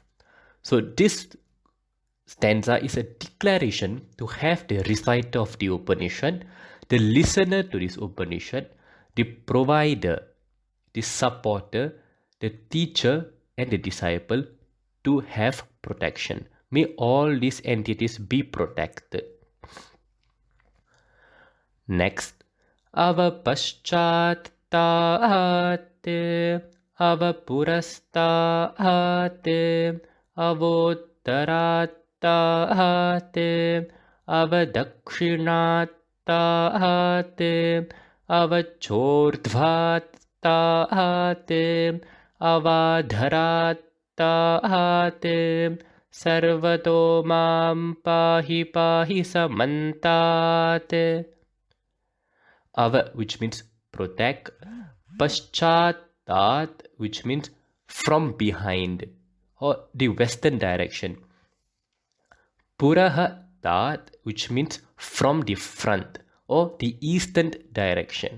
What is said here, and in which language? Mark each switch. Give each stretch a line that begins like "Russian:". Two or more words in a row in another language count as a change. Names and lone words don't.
English: So this stanza is a declaration to have the reciter of the Upanishad, the listener to this Upanishad, the provider, the supporter, the teacher, and the disciple to have protection. May all these entities be protected. Next,
Sanskrit: अवपश्चात् तात् अवपुरस्तात्, अवोत्तरात् तात् अवदक्षिणात् तात् अवचोर्ध्वात् तात् अवाधरात् तात्, सर्वतो मां पाहि पाहि समन्तात्. Ava,
English: which means protect. Paschatat, which means from behind or the western direction. Puraha tat, which means from the front or the eastern direction.